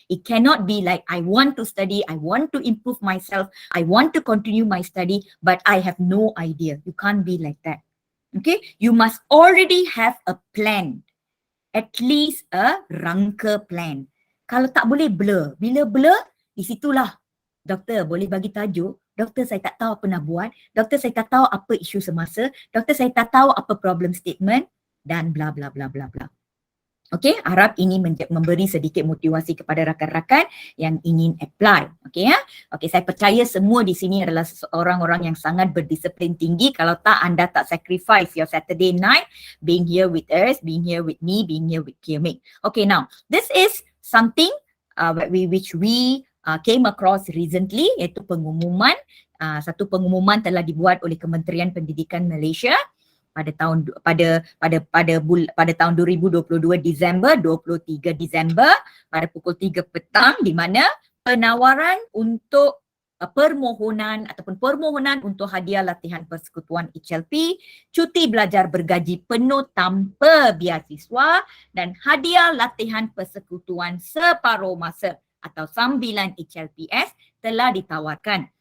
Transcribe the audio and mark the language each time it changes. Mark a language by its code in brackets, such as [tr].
[en] It cannot be like I want to study, I want to improve myself, I want to continue my study, but I have no idea. You can't be like that. Okay? You must already have a plan. At least a rangka plan. [ms] Kalau tak boleh blur. Bila blur, di situlah doktor boleh bagi tajuk. Doktor saya tak tahu apa nak buat, doktor saya tak tahu apa isu semasa, doktor saya tak tahu apa problem statement dan bla bla bla bla bla. Okey, harap ini memberi sedikit motivasi kepada rakan-rakan yang ingin apply. Okey ya. Okey, saya percaya semua di sini adalah orang-orang yang sangat berdisiplin tinggi. Kalau tak, anda tak [en] sacrifice your Saturday night being here with us, being here with me, being here with Kirmik. Okay, now this is something which we came across recently, [ms] iaitu pengumuman. Satu pengumuman telah dibuat oleh Kementerian Pendidikan Malaysia pada tahun 2022 Disember, 23 Disember pada pukul 3 petang, di mana penawaran untuk permohonan untuk hadiah latihan persekutuan HLP, cuti belajar bergaji penuh tanpa beasiswa dan hadiah latihan persekutuan separuh masa atau sambilan HLPS telah ditawarkan.